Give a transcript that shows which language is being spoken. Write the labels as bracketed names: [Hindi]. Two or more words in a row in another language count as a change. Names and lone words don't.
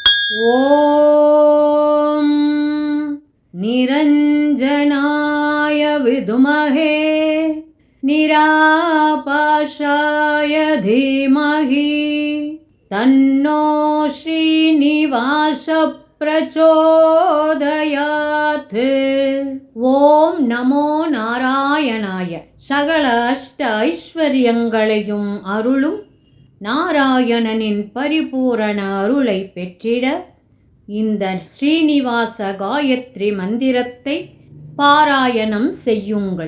[Sanskrit] ॐ निरञ्जनाय विद्महे निरापाशाय धीमहि तन्नो श्रीनिवास प्रचोदयात्। ॐ नमो नारायणाय. [Tamil] சகல அஷ்ட ஐஸ்வர்யங்களையும் அருளும் நாராயணனின் பரிபூரண அருளை பெற்றிட இந்த ஸ்ரீனிவாச காயத்ரி மந்திரத்தை பாராயணம் செய்யுங்கள்.